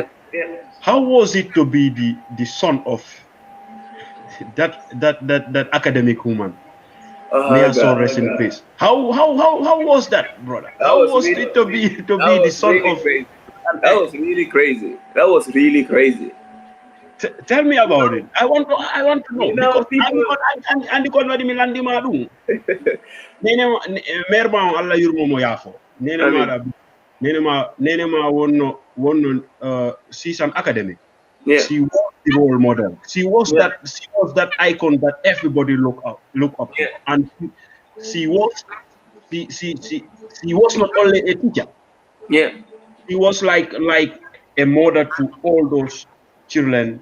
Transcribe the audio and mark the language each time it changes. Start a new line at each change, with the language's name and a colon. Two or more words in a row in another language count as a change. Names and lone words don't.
English: How was it to be the son of that academic woman? May oh her soul God, rest in peace. How was that, brother? that How was was really, it to be that the was son really of crazy. an That was really crazy. That was really crazy. Tell me about it. I want to know because People.
Fula: andi kon wadi mi landi ma dum. Nene mer ba Allah yurmo mo yafo. Nene
English: I
Fula: ma
English: mean,
Fula: da nene ma wonno
English: she's an academic. yeah, She was the role model. She was yeah, that icon that everybody look up to. yeah, And she was she was not only a teacher. yeah, He was like a mother to all those children